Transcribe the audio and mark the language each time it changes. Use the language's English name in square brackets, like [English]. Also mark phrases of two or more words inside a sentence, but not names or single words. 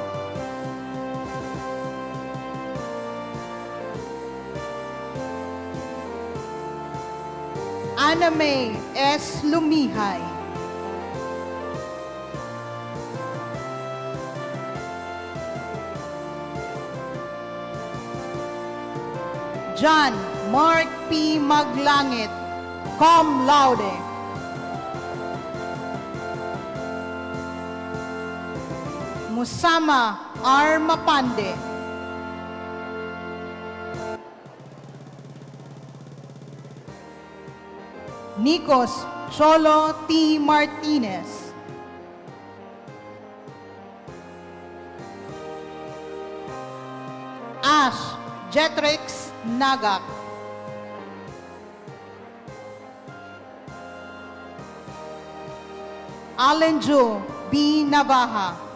[English] Ana May S. Lumihay. John Mark P. Maglangit, [Latin] cum laude. [English] Musama R. Mapande. Nikos Cholo T. Martinez. Ash Jetrix Nagak. Alenjo B. Navaja.